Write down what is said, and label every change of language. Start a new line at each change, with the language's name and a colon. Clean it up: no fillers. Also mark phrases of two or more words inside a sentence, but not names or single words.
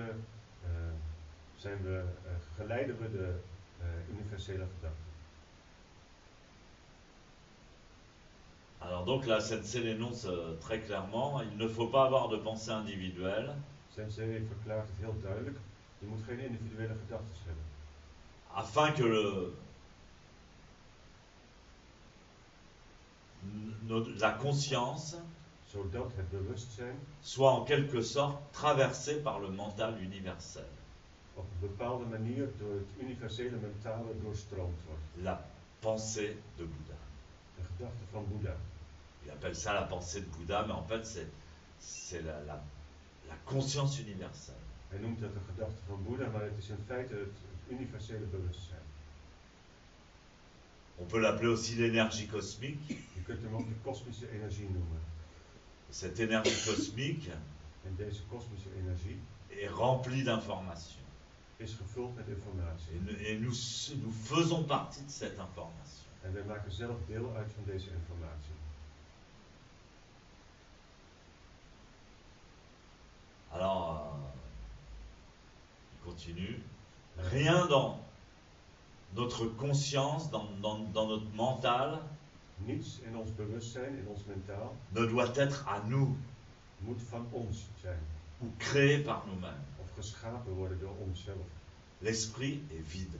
Dutch: In feite geleiden we de universele gedachte.
French: Alors donc la Sensei l'énonce très clairement, il ne faut pas avoir de pensée individuelle
Dutch: Sensei verklaart het heel duidelijk. Je moet geen individuele gedachten hebben.
French: afin que la conscience
Dutch: Zodat het bewustzijn
French: soit en quelque sorte traversé par le mental universel.
Dutch: op een bepaalde manier door het universele mentale doorstroomd wordt.
French: La pensée de Bouddha.
Dutch: De gedachte van Boeddha.
French: Il appelle ça la pensée de Bouddha, mais en fait c'est la conscience universelle.
Dutch: Hij noemt dat de gedachte van Boeddha, maar het is in feite het universele bewustzijn.
French: On peut l'appeler aussi l'énergie cosmique.
Dutch: Je kunt hem ook de kosmische energie noemen.
French: Cette énergie cosmique
Dutch: En deze kosmische energie
French: est remplie d'informations.
Dutch: is gevuld met informatie.
French: Et nous faisons partie de cette information.
Dutch: En wij maken zelf deel uit van deze informatie.
French: Alors, il continue. Rien dans notre conscience, dans notre mental,
Dutch: Niets in ons bewustzijn, in ons mentaal,
French: ne doit être à nous
Dutch: moet van ons zijn.
French: ou créé par nous-mêmes.
Dutch: Of geschapen worden door onszelf.
French: L'esprit est vide.